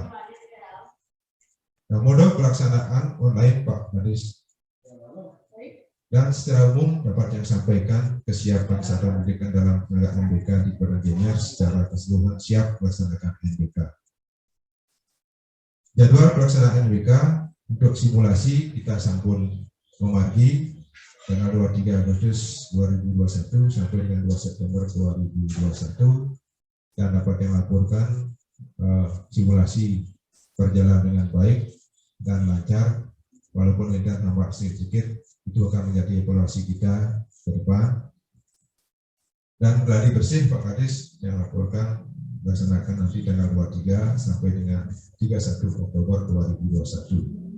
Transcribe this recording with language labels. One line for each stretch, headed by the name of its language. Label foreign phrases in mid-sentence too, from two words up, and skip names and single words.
Indonesian: Nah, mode pelaksanaan online Pak Kadis, dan secara umum dapat yang sampaikan kesiapan satuan pendidikan dalam penegakan NBK di Kota Gianyar secara keseluruhan siap melaksanakan NBK. Jadwal pelaksanaan NBK untuk simulasi kita
Balinese: sampun memargi
Indonesian: tanggal 23 Agustus 2021 sampai dengan 2 September 2021, dan dapat yang laporkan simulasi berjalan dengan baik dan lancar, walaupun ada nampak sedikit, itu akan menjadi evaluasi kita ke depan. Dan gladi bersih Pak Kadis yang laporkan dilaksanakan nanti tanggal 23 sampai dengan 31 Oktober 2021.